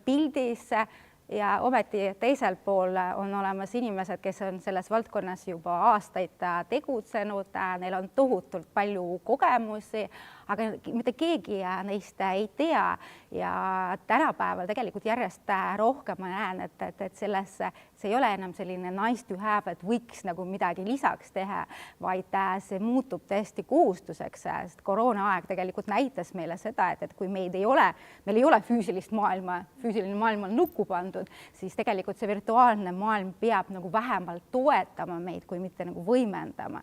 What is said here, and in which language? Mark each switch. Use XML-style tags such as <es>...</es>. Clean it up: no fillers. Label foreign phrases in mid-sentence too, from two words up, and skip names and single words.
<et>pildis ja ometi teisel pool on olemas inimesed, kes on selles valdkonnas juba aastaid tegutsenud, neil on tohutult palju kogemusi, aga mitte keegi neist ei tea ja tänapäeval tegelikult järjest rohkem ma näen, et see ei ole enam selline</et> <en>nice to have,</en> <et>et võiks nagu midagi lisaks teha, vaid see muutub täiesti kohustuseks, sest koroonaaeg tegelikult näitas meile seda, et kui meil ei ole füüsilist maailma, füüsiline maailm on lukku pandud, siis tegelikult see virtuaalne maailm peab nagu vähemalt toetama meid, kui mitte nagu võimendama.</et>